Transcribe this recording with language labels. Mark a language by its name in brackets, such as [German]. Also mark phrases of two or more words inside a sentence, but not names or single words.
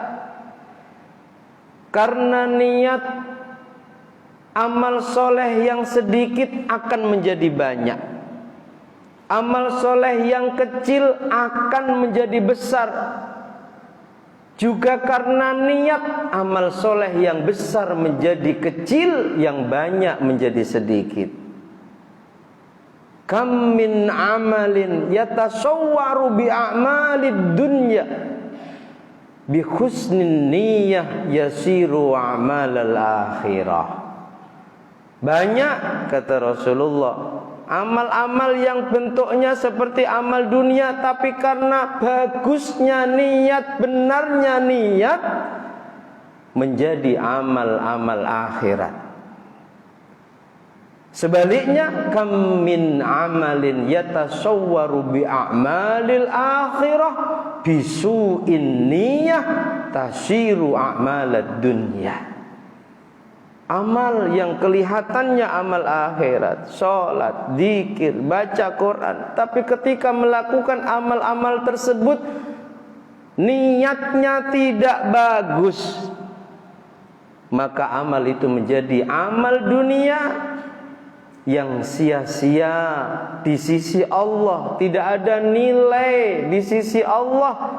[Indonesian] Karena niat, amal soleh yang sedikit akan menjadi banyak, amal soleh yang kecil akan menjadi besar. Juga karena niat, amal soleh yang besar menjadi kecil, yang banyak menjadi sedikit. [Arabic] كم من عمل يتصور بأعمال الدنيا بحسن النية يصير أعمال الآخرة. [Indonesian] Banyak, kata Rasulullah, amal-amal yang bentuknya seperti amal dunia, tapi karena bagusnya niat, benarnya niat, menjadi amal-amal akhirat. Sebaliknya, [Arabic] كم من عمل يتصور بأعمال الآخرة بسوء النية تصير أعمال الدنيا. [Indonesian] Amal yang kelihatannya amal akhirat, sholat, zikir, baca Quran, tapi ketika melakukan amal-amal tersebut niatnya tidak bagus, maka amal itu menjadi amal dunia yang sia-sia di sisi Allah, tidak ada nilai di sisi Allah.